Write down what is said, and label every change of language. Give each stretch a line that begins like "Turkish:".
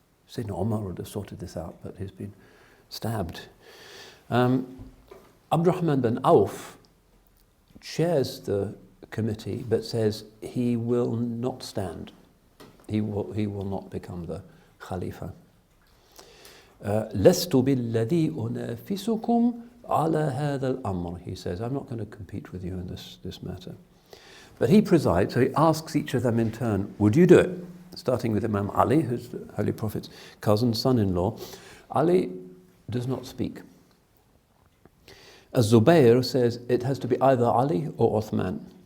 English: Sayyidina Omar would have sorted this out, but he's been stabbed. Abdurrahman bin Auf chairs the committee, but says he will not stand. He will not become the Khalifa.
Arabic: لست بالذي أنافسكم على هذا الأمر.
English: He says, I'm not going to compete with you in this matter. But he presides, so he asks each of them in turn, would you do it? Starting with Imam Ali, who's the Holy Prophet's cousin, son-in-law. Ali does not speak. Az-Zubayr says it has to be either Ali or Uthman.